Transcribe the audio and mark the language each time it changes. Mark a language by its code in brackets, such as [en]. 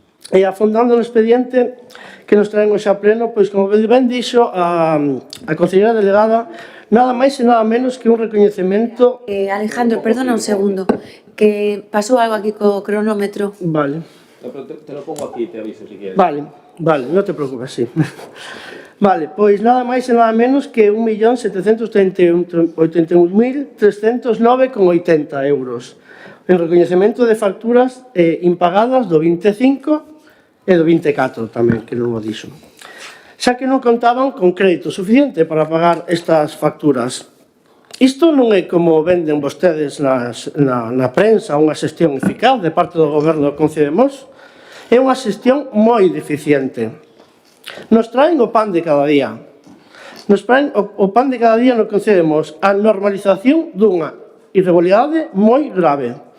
[gl] E afondando no expediente que nos traen hoxe a pleno, pois, como ben dixo a conselleira delegada, nada máis e nada menos que un recoñecemento... Alejandro, perdona un segundo, que pasou algo aquí co cronómetro. Vale. [es] No, pero te lo pongo aquí, te aviso si quieres. [gl] Vale, non te preocupes, sí. Vale, pois nada máis e nada menos que 1.781.309,80 euros en recoñecemento de facturas impagadas do 25 e do 24 tamén, que non o dixo. Xa que non contaban con crédito suficiente para pagar estas facturas. Isto non é como venden vostedes na prensa unha xestión eficaz de parte do Goberno do Concello de Mos. É unha xestión moi deficiente. Nos traen o pan de cada día. Nos traen o pan de cada día no Concello de Mos. A normalización dunha irregularidade moi grave.